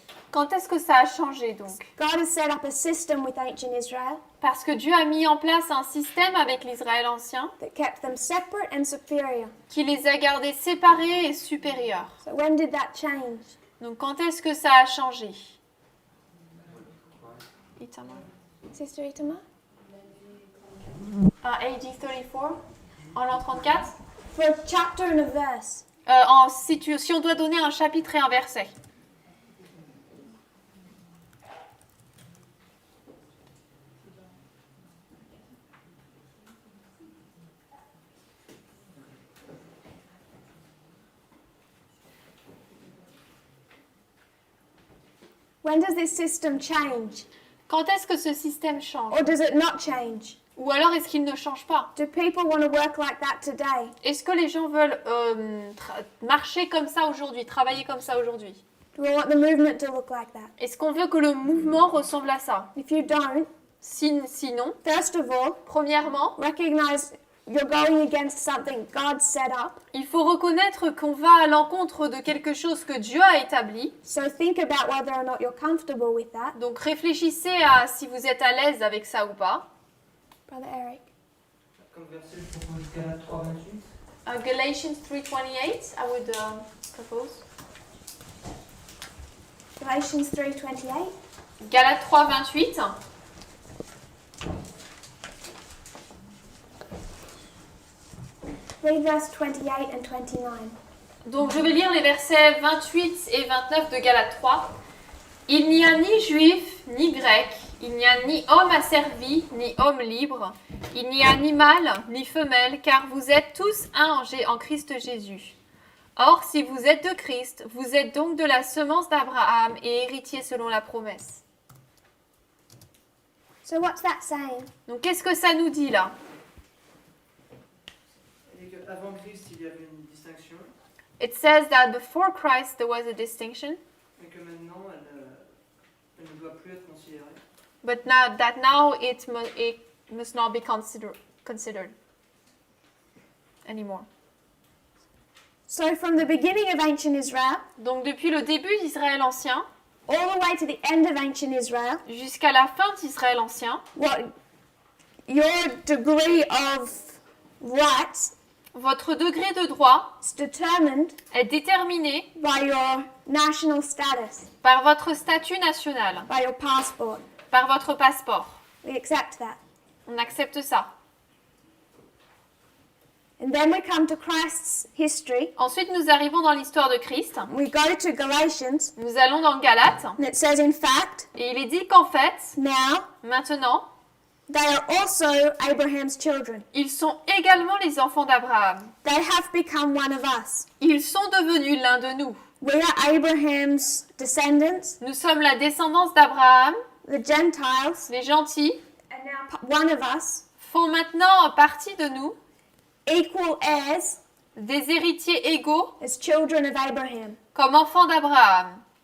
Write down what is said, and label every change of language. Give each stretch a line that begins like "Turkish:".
French: Quand est-ce que ça a changé donc?
English: God has set up a system with ancient Israel
French: Parce que Dieu a mis en place un système avec l'Israël ancien
English: that kept them separate and superior.
French: qui les a gardés séparés et supérieurs.
English: So when did that change?
French: Donc quand est-ce que ça a changé?
English: Itamar. Sister Itama? AD 34,
French: en l'an 34.
English: For a chapter and a verse.
French: Si on doit donner un chapitre et un verset.
English: When does this system change?
French: Quand est-ce que ce système change?
English: Or does it not change?
French: Ou alors est-ce qu'il ne change pas?
English: Do people want to work like that today?
French: Est-ce que les gens veulent marcher comme ça aujourd'hui, travailler comme ça aujourd'hui?
English: Do we want the movement to look like that?
French: Est-ce qu'on veut que le mouvement ressemble à ça?
English: If you don't,
French: Sinon,
English: first of all,
French: premièrement,
English: recognize you're going against something God set up.
French: il faut reconnaître qu'on va à l'encontre de quelque chose que Dieu a établi.
English: So think about whether or not you're comfortable with that.
French: Donc réfléchissez à si vous êtes à l'aise avec ça ou pas.
English: Brother Eric.
French: Comme verset, je propose Galates 3:28.
English: Galatians 3:28, I would propose. Galatians 3:28.
French: Galates 3:28.
English: Read verse 28 and 29.
French: Donc je vais lire les versets 28 et 29 de Galates 3. Il n'y a ni juif ni grec, il n'y a ni homme asservi ni homme libre, il n'y a ni mâle ni femelle, car vous êtes tous un en Christ Jésus. Or, si vous êtes de Christ, vous êtes donc de la semence d'Abraham et héritier selon la promesse.
English: So what's that saying?
French: Donc qu'est-ce que ça nous dit là? Et qu'avant Christ, il y avait une distinction,
English: It says that before Christ there was a distinction,
French: mais que maintenant, elle ne doit plus être considérée.
English: but now it must not be considered anymore. So from the beginning of ancient Israel,
French: Donc depuis le début d'Israël ancien
English: all the way to the end of ancient Israel,
French: jusqu'à la fin d'Israël ancien,
English: what your degree of rights
French: votre degré de droit
English: is determined
French: est déterminé
English: by your national status,
French: par votre statut national,
English: by your passport.
French: par votre passeport.
English: We accept that.
French: On accepte ça.
English: And then we come to Christ's history.
French: Ensuite, nous arrivons dans l'histoire de Christ.
English: We go to Galatians,
French: Nous allons dans Galates
English: and it says, in fact,
French: et il est dit qu'en fait,
English: now
French: maintenant,
English: they are also Abraham's children.
French: ils sont également les enfants d'Abraham.
English: They have become one of us.
French: Ils sont devenus l'un de nous.
English: We are Abraham's descendants,
French: Nous sommes la descendance d'Abraham.
English: the Gentiles,
French: Les gentils
English: and now one of us,
French: font maintenant partie de nous,
English: equal heirs
French: des héritiers égaux
English: as children of Abraham.
French: comme enfants d'Abraham.